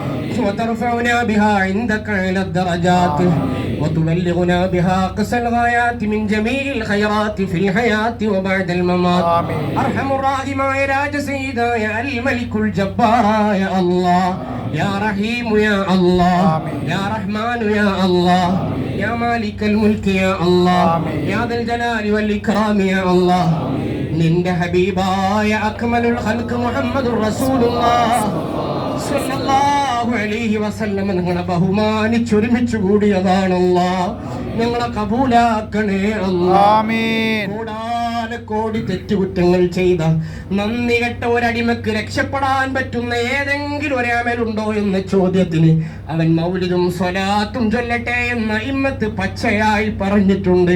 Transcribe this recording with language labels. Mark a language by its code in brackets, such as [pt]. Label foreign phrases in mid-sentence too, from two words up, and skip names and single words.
[ar] وترفعنا بها عندك على الدرجات وتبلغنا بها أقصى الغايات من جميع الخيرات في الحياة وبعد الممات أرحم الراحمين يا راج سيدا يا الملك الجبار يا الله يا رحيم يا الله يا رحمن يا الله يا مالك الملك يا الله يا ذا الجلال والإكرام يا الله [ml] നിന്റെ ഹബീബായ [ar] أكمل الخلق محمد رسول الله صلى الله عليه وسلم [ml] നിങ്ങളെ ബഹുമാനിച്ചൊരുമിച്ച് കൂടിയതാണല്ലാഹ് ഞങ്ങളെ കബൂലാക്കണേ അല്ലാഹ് ആമീൻ കോടി തെറ്റുകുറ്റങ്ങൾ ചെയ്ത നന്ദി കെട്ട ഒരടിമക്ക് രക്ഷപ്പെടാൻ പറ്റുന്ന ഏതെങ്കിലും ഒരമലുണ്ടോ എന്ന ചോദ്യത്തിന് അവൻ മൗലിദും സ്വലാത്തും ചൊല്ലട്ടെ എന്ന ഇമ്മത്ത് പച്ചയായി പറഞ്ഞിട്ടുണ്ട്.